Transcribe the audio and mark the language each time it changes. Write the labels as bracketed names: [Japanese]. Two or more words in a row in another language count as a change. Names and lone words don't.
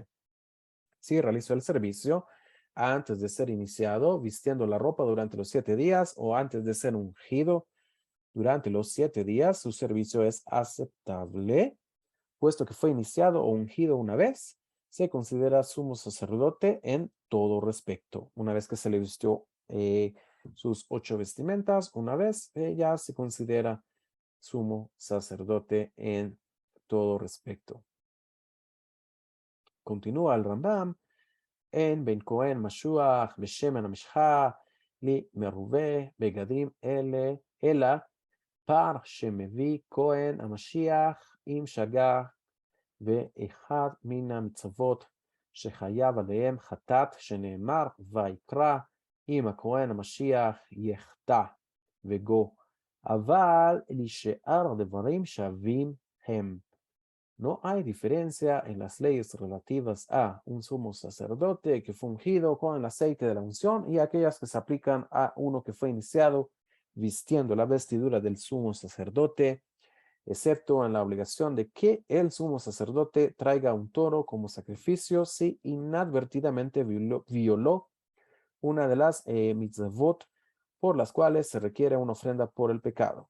[Spanish] Si realizó el servicio antes de ser iniciado, vistiendo la ropa durante los 7 días o antes de ser ungido durante los 7 días, su servicio es aceptable, puesto que fue iniciado o ungido una vez, se considera sumo sacerdote en todo respecto. Una vez que se le vistió sus 8 vestimentas, una vez ya se considera sumo sacerdote en todo respecto. Continúa el Rambam. [Hebrew] אין בין כהן משוח בשמן המשחה למרובה בגדים אלה, אלא פער שמביא כהן המשיח עם שגה ואחד מן המצוות שחייב עליהם חטאת שנאמר ויקרא אם הכהן המשיח יחטא וגו אבל לשאר הדברים שווים הם. [Spanish] No hay diferencia en las leyes relativas a un sumo sacerdote que fue ungido con el aceite de la unción y aquellas que se aplican a uno que fue iniciado vistiendo la vestidura del sumo sacerdote, excepto en la obligación de que el sumo sacerdote traiga un toro como sacrificio si inadvertidamente violó una de las mitzvot por las cuales se requiere una ofrenda por el pecado.